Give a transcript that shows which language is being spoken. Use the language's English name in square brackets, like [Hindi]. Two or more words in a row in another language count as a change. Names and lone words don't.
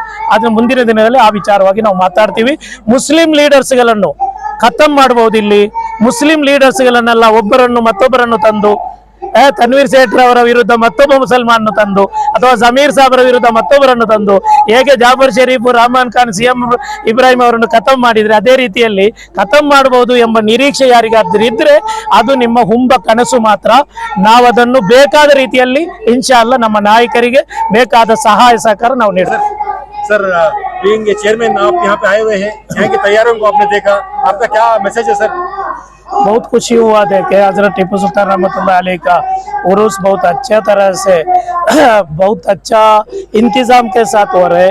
[Kannada] ಆದ್ರೆ ಮುಂದಿನ ದಿನದಲ್ಲಿ ಆ ವಿಚಾರವಾಗಿ ನಾವು ಮಾತಾಡ್ತೀವಿ। ಮುಸ್ಲಿಂ ಲೀಡರ್ಸ್ಗಳನ್ನು ಖತಮ್ ಮಾಡಬಹುದು, ಇಲ್ಲಿ ಮುಸ್ಲಿಂ ಲೀಡರ್ಸ್ಗಳನ್ನೆಲ್ಲ ಒಬ್ಬರನ್ನು ಮತ್ತೊಬ್ಬರನ್ನು ತಂದು ತನ್ವೀರ್ ಸೇಠ್ ಅವರ ವಿರುದ್ಧ ಮತ್ತೊಬ್ಬ ಮುಸಲ್ಮಾನನ್ನು ತಂದು ಅಥವಾ ಜಮೀರ್ ಸಾಹೇಬರ ವಿರುದ್ಧ ಮತ್ತೊಬ್ಬರನ್ನು ತಂದು ಹೇಗೆ ಜಾಫರ್ ಶರೀಫ್, ರಹಮಾನ್ ಖಾನ್, CM ಇಬ್ರಾಹಿಂ ಅವರನ್ನು ಖತಮ್ ಮಾಡಿದ್ರೆ ಅದೇ ರೀತಿಯಲ್ಲಿ ಖತಮ್ ಮಾಡಬಹುದು ಎಂಬ ನಿರೀಕ್ಷೆ ಯಾರಿಗಾದ್ರೂ ಇದ್ರೆ ಅದು ನಿಮ್ಮ ಹುಂಬ ಕನಸು ಮಾತ್ರ। ನಾವು ಅದನ್ನು ಬೇಕಾದ ರೀತಿಯಲ್ಲಿ [Arabic] إن شاء الله [Kannada] ನಮ್ಮ ನಾಯಕರಿಗೆ ಬೇಕಾದ ಸಹಾಯ ಸಹಕಾರ ನಾವು ನೀಡ್ತೀವಿ। [English] sir being chairman [Hindi] आप यहाँ पे आए हुए हैं, यहाँ की तैयारियों को आपने देखा, आपका क्या मैसेज है सर? बहुत खुशी हुआ देखे हजरत टीपू सुल्तान [Arabic] رحمة الله عليه [Hindi] का उर्स बहुत अच्छा तरह से बहुत अच्छा इंतजाम के साथ हो रहे।